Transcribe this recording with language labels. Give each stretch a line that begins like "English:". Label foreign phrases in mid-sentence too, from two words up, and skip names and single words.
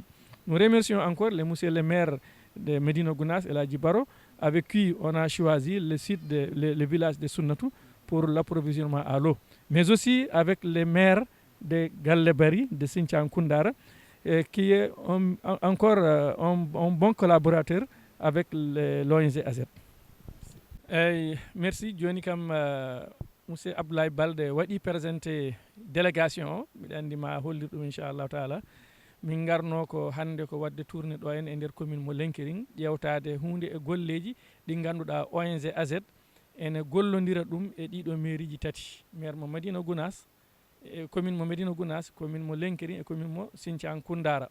French: Nous remercions encore le monsieur le maire de Médina Gounass, El Hadji Baro, avec qui on a choisi le site, le village de Sunnatou pour l'approvisionnement à l'eau. Mais aussi avec les maires de Gallebari, de Sinthiang Koundara, qui est encore un bon collaborateur avec l'ONG AZ. Merci.
Fula: Joni kam monsieur Abdoulaye Balde waɗi présenté délégation o mbiɗa anndi ma hollir ɗum
Arabic: إن شاء الله تعالى.
Fula: Min garno ko hannde ko wadde tourné ɗo en e nder commune mo Lenkering, ƴewtade hunde e golleji ɗi ngannduɗaa ONG AZ ene gollodira ɗum e ɗiɗo mairie ji 3, maire mo Médina Gounass, commune mo Médina Gounass, commune mo Lenkering e commune mo Sinthiang Koundara.